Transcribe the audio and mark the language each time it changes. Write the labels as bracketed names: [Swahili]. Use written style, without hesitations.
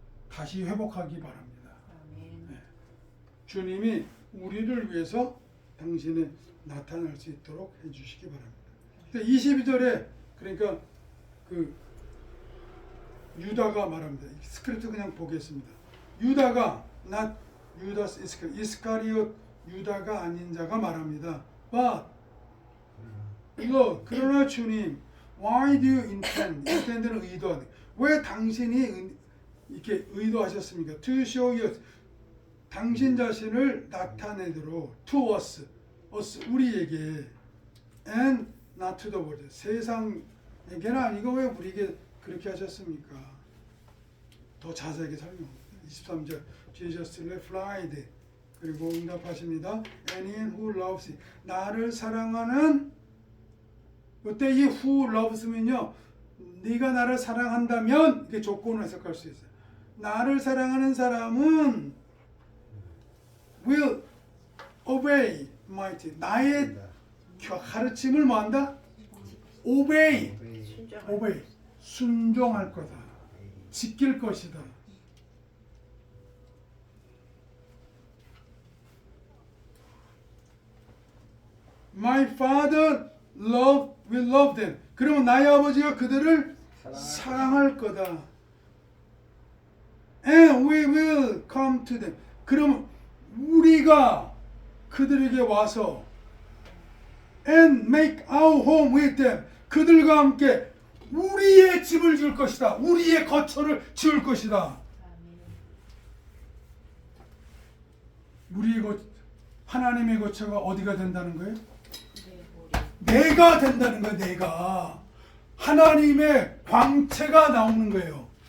[Korean] 다시 회복하기 바랍니다. 네. 주님이 우리를 위해서 당신이 나타날 수 있도록 해주시기 바랍니다. 22절에 그러니까 그 유다가 말합니다. 스크립트 그냥 보겠습니다. 유다가 not 유다스 이스카리옷 유다가 아닌 자가 말합니다. [English] But [Korean] 그러나 주님, [English] why do you intend? [Korean] intend는 의도하다. 왜 당신이 이렇게 의도하셨습니까? [English] To show you [Korean] 당신 자신을 나타내도록 [English] to us [Korean] 우리에게 [English] and not to the world [Korean] 세상에게는 아니고 왜 우리에게 그렇게 하셨습니까? 더 자세하게 설명합니다. 23절 [English] Jesus replied [Korean] 그리고 응답하십니다. [English] Anyone who loves [Korean] 나를 사랑하는 그때 이 who loves면요 네가 나를 사랑한다면 이렇게 조건을 해석할 수 있어요. 나를 사랑하는 사람은 [English] will obey my [Korean] 나의 가르침을 뭐한다? obey 순종할 거다. 지킬 것이다. [English] My father will love them. [Korean] 그러면 나의 아버지가 그들을 사랑할 거다. [English] And we will come to them. [Korean] 그럼 우리가 그들에게 와서 [English] and make our home with them. [Korean] 그들과 함께 우리의 집을 줄 것이다. 우리의 거처를 지을 것이다. 우리의 하나님의 거처가 어디가 된다는 거예요? 내가 된다는 거예요. 내가 하나님의 광채가 나오는 거예요.